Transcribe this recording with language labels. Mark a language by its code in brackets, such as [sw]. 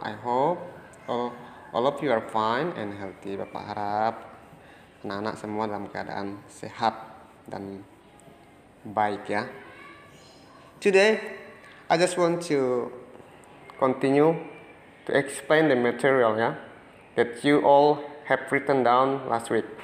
[en] I hope all of you are fine and healthy. [id] Bapak harap anak-anak semua dalam keadaan sehat dan baik ya. [en] Today I just want to continue to explain the material ya that you all have written down last week.